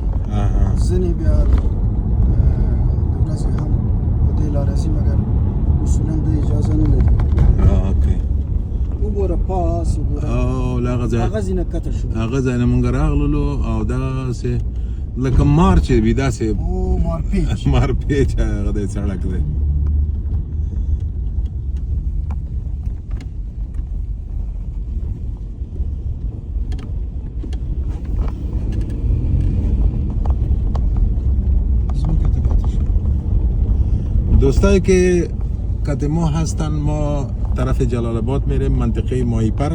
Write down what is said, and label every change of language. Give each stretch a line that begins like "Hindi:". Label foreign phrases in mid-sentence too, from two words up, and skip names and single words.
Pashto: ځینې بیا د ورځې هم په دې لاره ځي، مګر اصولا دوی اجازه نه لري. وګوره پاس وګوره، هغه ځای نه کته شو، هغه ځای نه موږ راغللو او داسې لکه مار چې وي داسې مارپیچ هغه دی سړک دی.
Persian: دوستایی که قدم ما هستن، ما طرف جلال آباد میریم، منطقه مایپر